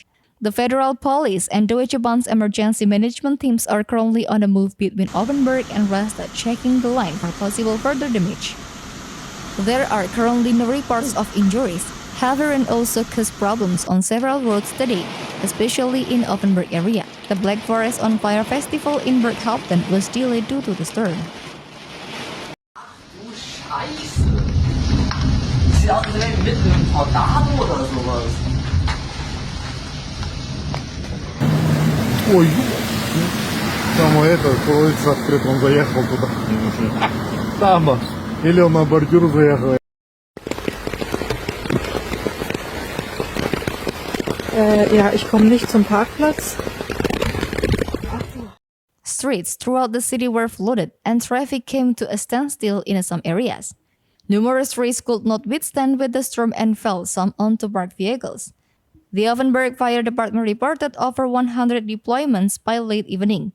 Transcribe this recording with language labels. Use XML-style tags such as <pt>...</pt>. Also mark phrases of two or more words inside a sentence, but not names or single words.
<en>The Federal Police and Deutsche Bahn's emergency management teams are currently on the move between Offenburg and Rastad, checking the line for possible further damage. There are currently no reports of injuries. Heavy rain also caused problems on several roads today, especially in Offenburg area. The Black Forest on Fire Festival in Berghaupten was delayed due to the storm.</en> <de>Du Scheiße! Sieht aus, als wäre ich mitten im Tornado oder sowas.</de> <ru>Ой, там это, колодец открыт, он заехал туда. Там, или он на бордюр заехал.</ru> <de>Ja, ich komme nicht zum Parkplatz.</de> <en>Streets throughout the city were flooded and traffic came to a standstill in some areas. Numerous trees could not withstand with the storm and fell, some onto parked vehicles. The Offenburg Fire Department reported over 100 deployments by late evening.</en>